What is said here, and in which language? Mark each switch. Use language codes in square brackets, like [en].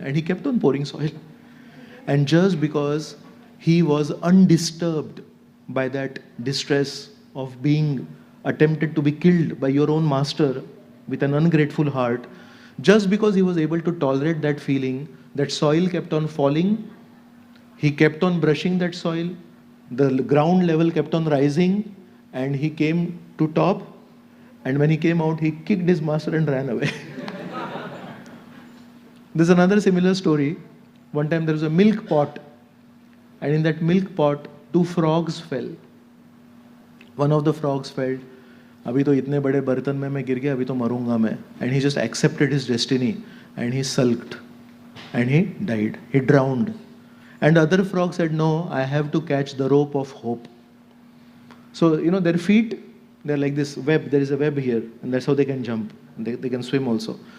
[en] And he kept on pouring soil. And just because he was undisturbed by that distress of being attempted to be killed by your own master with an ungrateful heart, just because he was able to tolerate that feeling, that soil kept on falling, he kept on brushing that soil, the ground level kept on rising, and he came to top, and when he came out, he kicked his master and ran away. There's another similar story. One time there was a milk pot, and in that milk pot, 2 frogs fell. One of the frogs fell, [hi] अभी तो इतने बड़े बर्तन में मैं गिर गया, अभी तो मरूंगा मैं. [en] And he just accepted his destiny and he sulked and he died. He drowned. And the other frog said, no, I have to catch the rope of hope. So, their feet, they're like this web. There is a web here, and that's how they can jump. They can swim also.